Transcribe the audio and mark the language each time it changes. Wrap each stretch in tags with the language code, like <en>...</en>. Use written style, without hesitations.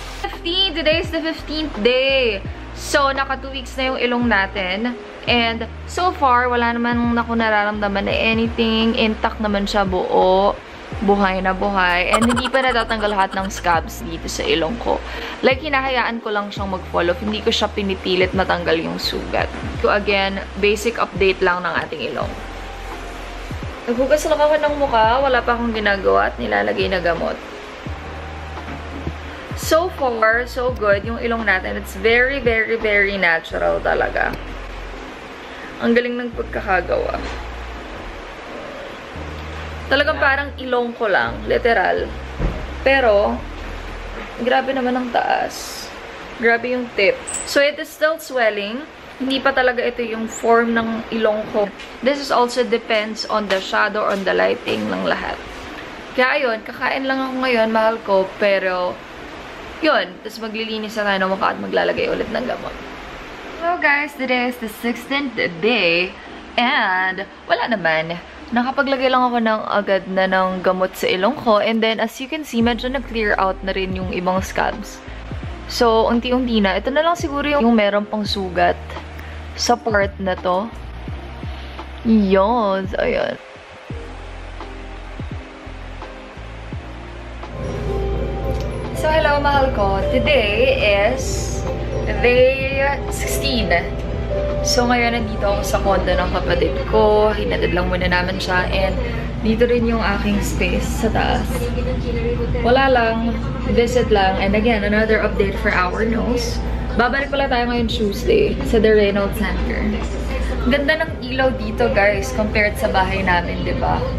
<en>15. Today is the 15th day.</en> <tl>So, naka 2 weeks na yung ilong natin. And, so far, wala naman ako nararamdaman na anything. Intact naman siya, buo. Buhay na buhay. And, hindi pa natatanggal lahat ng scabs dito sa ilong ko. Like, hinahayaan ko lang siyang mag-fall off. Hindi ko siya pinipilit matanggal yung sugat. So, again, basic update lang ng ating ilong. Naghugas lang ako ng mukha. Wala pa akong ginagawa at nilalagay na gamot. So far, so good yung ilong natin.</tl> <en>It's very, very, very natural talaga.</en> <tl>Ang galing ng pagkakagawa. Talagang parang ilong ko lang. Literal. Pero, grabe naman ang taas. Grabe yung tip. So, it is still swelling. Hindi pa talaga ito yung form ng ilong ko.</tl> <en>This is also depends on the shadow, on the lighting ng lahat.</en> <tl>Kaya ayun, kakain lang ako ngayon, mahal ko. Pero, yun. Tapos maglilinis na tayo ng mukha at maglalagay ulit ng gamot. Hello guys!</tl> <en>Today is the 16th day.</en> <tl>And, wala naman. Nakapaglagay lang ako ng agad na ng gamot sa ilong ko. And then, as you can see, medyo na-clear out na rin yung ibang scabs. So, unti-unti na. Ito na lang siguro yung meron pang sugat sa part na to. Yun. So, ayun.</tl> <en>So, hello, mahal ko. Today is day 16.</en> <tl>So, ngayon nandito ako sa condo ng kapatid ko. Hinatid lang muna namin siya. And, dito rin yung aking space sa taas. Wala lang. Visit lang.</tl> <en>And again, another update for our nose.</en> <tl>Babalik pala tayo ngayon Tuesday sa The Reynolds Center. Ganda ng ilaw dito, guys, compared sa bahay namin, diba?</tl>